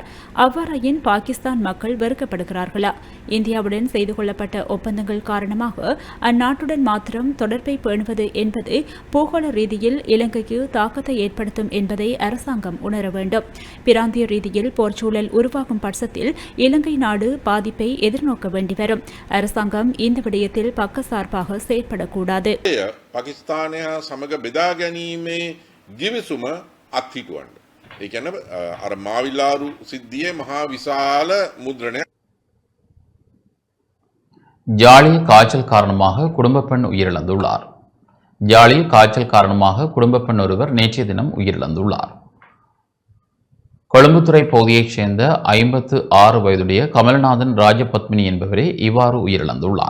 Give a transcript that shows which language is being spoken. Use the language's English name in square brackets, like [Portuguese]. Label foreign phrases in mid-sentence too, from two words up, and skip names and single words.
[Tamil] அவ்வாறாயின் பாகிஸ்தான் மக்கள் வெறுக்கப்படுகிறார்களா? இந்தியாவுடன் செய்து கொள்ளப்பட்ட ஒப்பந்தங்கள் காரணமாக அந்நாட்டுடன் மாத்திரம் தொடர்பை பேணுவது என்பது பூகோள ரீதியில் இலங்கைக்கு தாக்கத்தை ஏற்படுத்தும் என்பதை அரசாங்கம் உணர வேண்டும். பிராந்திய ரீதியில் போர்ச்சூழல் உருவாகும் பட்சத்தில் இலங்கை நாடு பாதிப்பை எதிர்நோக்க வேண்டி வரும். அரசாங்கம் இந்த விடயத்தில் பக்கசார்பாக செயற்படக்கூடாது. [Sinhala] பாகிஸ்தானය සමග බෙදා ගැනීමේ ගිවිසුම අත්හිටුවන්න. ඒ කියන්නේ අර මාවිලාරු සිද්ධියේ මහා විශාල මුද්‍රණයක්. [Tamil] ஜாலியில் காய்ச்சல் காரணமாக குடும்ப பெண் உயிரிழந்துள்ளார். ஜாலியில் காய்ச்சல் காரணமாக குடும்ப பெண் ஒருவர் நேற்றைய தினம் உயிரிழந்துள்ளார். கொழும்புத்துறை பகுதியைச் சேர்ந்த 56 வயதுடைய கமல்நாதன் ராஜபத்மினி என்பவரே இவ்வாறு உயிரிழந்துள்ளார்.